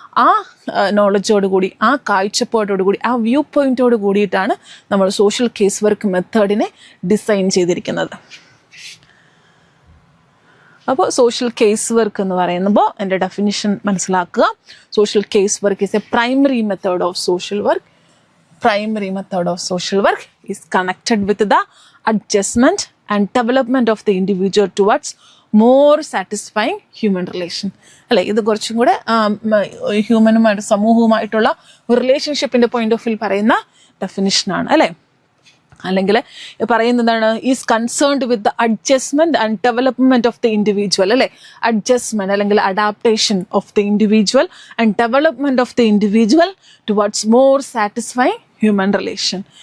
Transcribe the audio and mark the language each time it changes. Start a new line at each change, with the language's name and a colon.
Malayalam: ആ നോളജോടുകൂടി, ആ കാഴ്ചപ്പാടോടുകൂടി, ആ വ്യൂ പോയിൻറ്റോട് കൂടിയിട്ടാണ് നമ്മൾ സോഷ്യൽ കേസ് വർക്ക് മെത്തേഡിനെ ഡിസൈൻ ചെയ്തിരിക്കുന്നത്. അപ്പോൾ സോഷ്യൽ കേസ് വർക്ക് എന്ന് പറയുമ്പോൾ എൻ്റെ ഡെഫിനിഷൻ മനസ്സിലാക്കുക.
English: Social case work is a primary method of social work. Primary method of social work is connected with the adjustment and development of the individual towards more satisfying human relation, അല്ലേ.
Malayalam: ഇത് കുറച്ചും കൂടെ ഹ്യൂമനുമായിട്ട്, സമൂഹവുമായിട്ടുള്ള ഒരു റിലേഷൻഷിപ്പിൻ്റെ point of view പറയുന്ന ഡെഫിനിഷനാണ്, അല്ലേ. അല്ലെങ്കിൽ പറയുന്നതാണ്
English: Is concerned with the adjustment and development of the individual, അല്ലേ. Adjustment അല്ലെങ്കിൽ adaptation of the individual and development of the individual towards more satisfying human relation.